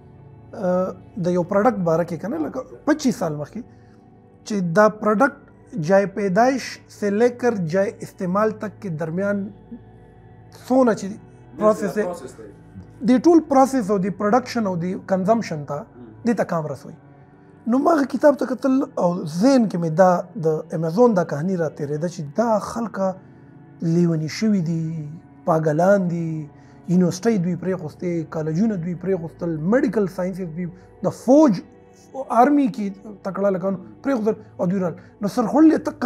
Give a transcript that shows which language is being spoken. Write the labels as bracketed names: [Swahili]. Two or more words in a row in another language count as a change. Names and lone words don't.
[Pashto] د یو پروډکټ باره کې که نه لکه 25 سال مخکې چې دا پروډکټ [Urdu] جای پیدائش سے لے کر جای استعمال تک کے درمیان [Pashto] څونه چې پروسس دی د ټول پروسس او د پروډکشن او د کنزمپشن ته دې ته کامرس وایي نو ما هغه کتاب ته کتل او ذهن کې مې دا د امیزون دا کهاني را تېرېده چې دا خلکه لیوني شوي دي پاګلان دي یونیورسټۍ دوی پرېښوستې کالجونه دوی پرېښوستل [English] medical sciences [Pashto] دوی د فوج آرمي کې تکړه لګان پرېښودل او دوی رال نو سرخوړلې ته